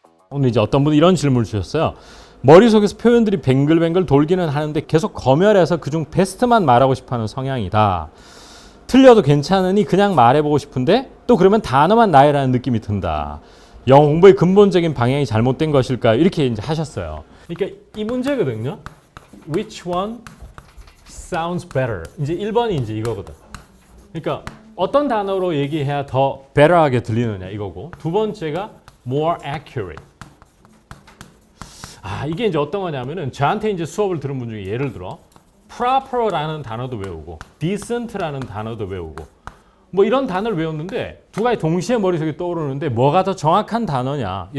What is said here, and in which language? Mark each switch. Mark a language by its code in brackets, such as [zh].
[ko] 오늘 이제 어떤 분이 이런 질문을 주셨어요. 머릿속에서 표현들이 뱅글뱅글 돌기는 하는데 계속 검열해서 그중 베스트만 말하고 싶어하는 성향이다. 틀려도 괜찮으니 그냥 말해보고 싶은데 또 그러면 단어만 나열하는 느낌이 든다. 영어 공부의 근본적인 방향이 잘못된 것일까요? 이렇게 이제 하셨어요. 그러니까 이 문제거든요. [en] Which one sounds better? [ko] 이제 1번이 이제 이거거든. 그러니까 어떤 단어로 얘기해야 더 better하게 들리느냐 이거고, 두 번째가 [en] more accurate. [ko] 이게 이제 어떤 거냐면은 저한테 이제 수업을 들은 분 중에 예를 들어 proper라는 단어도 외우고 decent라는 단어도 외우고 뭐 이런 단어를 외웠는데 두 가지 동시에 머릿속에 떠오르는데 뭐가 더 정확한 단어냐.